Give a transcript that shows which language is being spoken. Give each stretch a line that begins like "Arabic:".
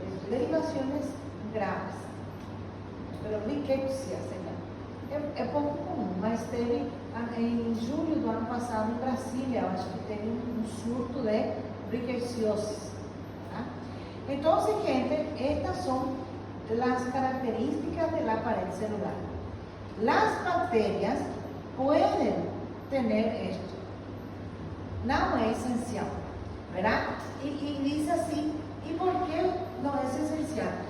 Spanish: Derivaciones graves, pero riqueza se llama.
Portuguese: É pouco comum, mas teve em julho do ano passado em Brasília, eu acho que teve um surto de riqueciose. Tá?
Spanish: Entonces, gente, estas son las características de la pared celular. Las bacterias pueden tener esto. No es esencial, ¿verdad? Y dice así, ¿y por qué no es esencial?